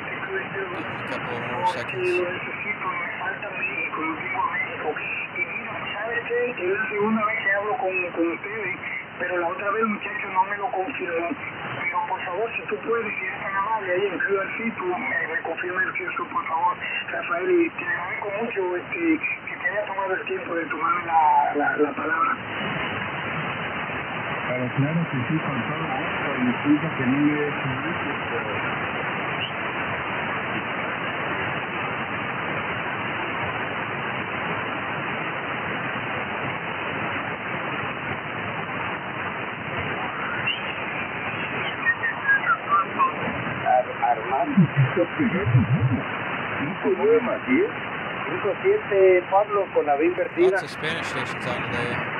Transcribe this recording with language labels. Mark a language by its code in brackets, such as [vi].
[en] Give them a couple of more seconds. [es] Lo necesito, me falta México, lo tengo a México. Y mira, ¿sabes qué? Es la segunda vez que hablo con ustedes, pero la otra vez el muchacho no me lo confirmó. Pero por favor, si tú puedes, si eres tan amable ahí en QRC, tú me confirma el eso, por favor, Rafael, y te agradezco mucho que te haya tomado el tiempo de tomarme la palabra. Pero claro que sí, con todo gusto. Y disculpa que no le he hecho mucho, pero... Armando, 5-9 más 10, 5-7, Pablo con la B invertida. [en] Lots of Spanish stations on today.